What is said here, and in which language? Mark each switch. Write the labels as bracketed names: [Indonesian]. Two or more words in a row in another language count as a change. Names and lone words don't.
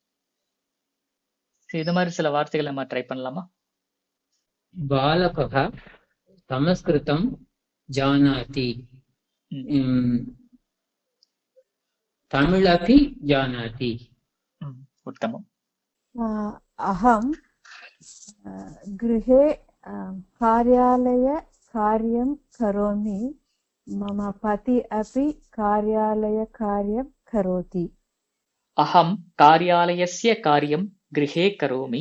[Tamil] இது மாதிரி சில வார்த்தைகள் நம்ம ட்ரை பண்ணலாமா? [Sanskrit] बालकः संस्कृतं जानाति, तमिलमपि जानाति. उत्तमम्. अहं गृहे कार्यालय कार्यं करोमि. मम पति अपि कार्यालय कार्यं करोति. अहं कार्यालयस्य कार्यं गृहे करोमि.